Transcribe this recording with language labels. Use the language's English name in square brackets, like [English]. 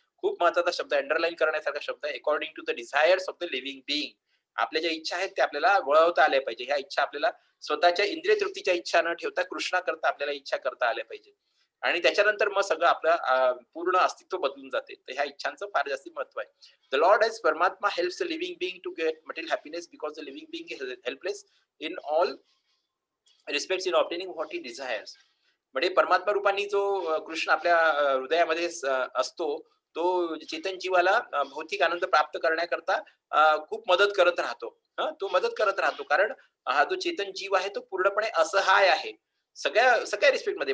[Marathi] खूप महत्वाचा शब्द, अंडरलाईन करण्यासारखा शब्द आहे. [English] According to the desires of the living being. [Marathi] आपल्या ज्या इच्छा आहेत त्या आपल्याला वळवता आल्या पाहिजे. ह्या इच्छा आपल्याला स्वतःच्या इंद्रिय तृप्तीच्या इच्छा न ठेवता कृष्णाकरता आपल्याला इच्छा करता आल्या पाहिजे. आणि त्याच्यानंतर मग सगळं आपलं पूर्ण अस्तित्व बदलून जाते. तर ह्या इच्छांचं फार जास्त महत्व आहे. [English] The Lord as Paramatma helps the living being to get material happiness because the living being is helpless in all respects in obtaining what he desires. [Marathi] म्हणजे परमात्मा रूपाने जो कृष्ण आपल्या हृदयामध्ये असतो, तो चेतन जीवाला भौतिक आनंद प्राप्त करण्याकरता खूप मदत करत राहतो. तो मदत करत राहतो, कारण हा जो चेतन जीव आहे तो पूर्णपणे असहाय आहे सगळ्या सगळ्या रिस्पेक्टमध्ये.